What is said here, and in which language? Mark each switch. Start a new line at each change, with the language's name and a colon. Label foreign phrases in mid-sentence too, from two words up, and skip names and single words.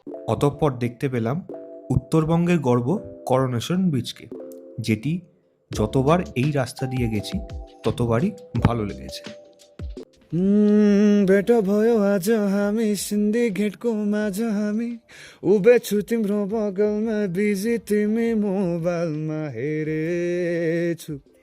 Bangla: অতঃপর দেখতে পেলাম উত্তরবঙ্গের গর্ব করোনেশন ব্রিজকে, যেটি যতবার এই রাস্তা দিয়ে গেছি ততবারই ভালো লেগেছে।
Nepali: भेट भयो आज हामी सिन्डिकेटको माझ हामी उभिछु तिम्रो बगलमा बिजी तिमी मोबाइलमा हेरेछु